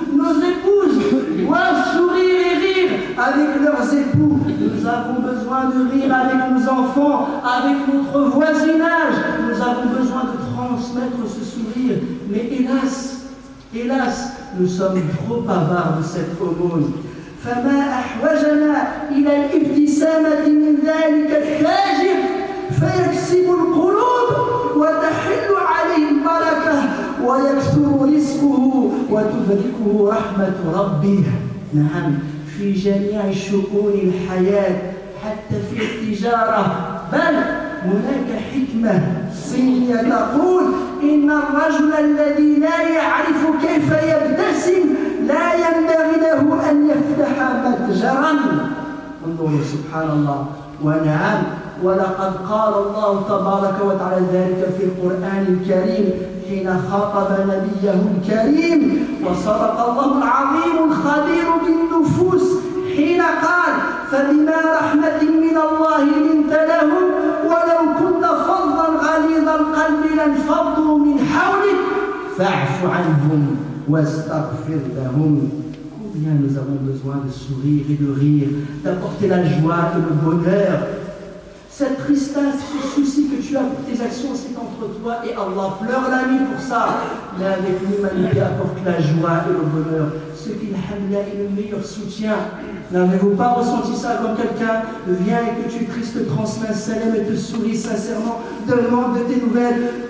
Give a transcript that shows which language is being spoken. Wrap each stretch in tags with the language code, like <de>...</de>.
<fr>Nos épouses doivent sourire et rire avec leurs époux. Nous avons besoin de rire avec nos enfants, avec notre voisinage. Nous avons besoin de transmettre ce sourire. Mais hélas, nous sommes trop avares de cette aumône.</fr> <ar>فما أحوجنا إلى الابتسامة من ذلك التاجر فيكسب القلوب وتحل عليه البركة ويكثر رزقه وتدركه رحمة ربه. نعم، في جميع شؤون الحياة حتى في التجارة، بل هناك حكمة صينية تقول إن الرجل الذي لا يعرف كيف يبتسم لا ينبغي له أن يفتح متجرا. انظروا سبحان الله. ونعم، ولقد قال الله تبارك وتعالى ذلك في القرآن الكريم حين خاطب نبيه الكريم، وصدق الله العظيم الخبير بالنفوس حين قال فبما رحمة من الله لنت لهم ولو كنت فظا غليظ القلب لانفضوا من حولك فاعف عنهم واستغفر لهم.</ar> <fr>Combien nous avons besoin de sourire et de rire, d'apporter la joie et le bonheur. Cette tristesse, ce souci que tu as pour tes actions, c'est entre toi et Allah. Pleure la nuit pour ça. Mais avec l'humanité, apporte la joie et le bonheur. Ce qui est le meilleur soutien. N'avez-vous pas ressenti ça quand quelqu'un vient et que tu es triste, te transmet un salam et te sourit sincèrement, demande de tes nouvelles?</fr>